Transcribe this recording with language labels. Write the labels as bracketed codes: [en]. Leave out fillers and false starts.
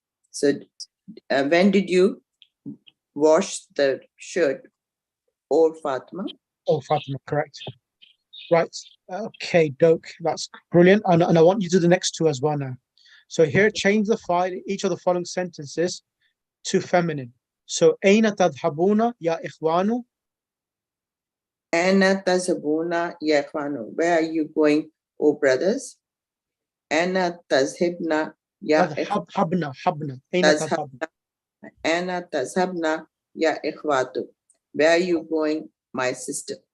[en] So when did you wash the shirt, O Fatima? Oh, Fatima, correct. Right. Okay, Doke. That's brilliant. And I want you to do the next two as well now. So here, change each of the following sentences to feminine. So, [ar] أين تذهبون يا إخوان? أين تذهبون يا إخوان? [en] Where are you going, O brothers? [ar] أين تذهبن يا إخوان? حبنا. أين تذهبن؟ أين تذهبن يا إخوات? [en] Where are you going, my sister?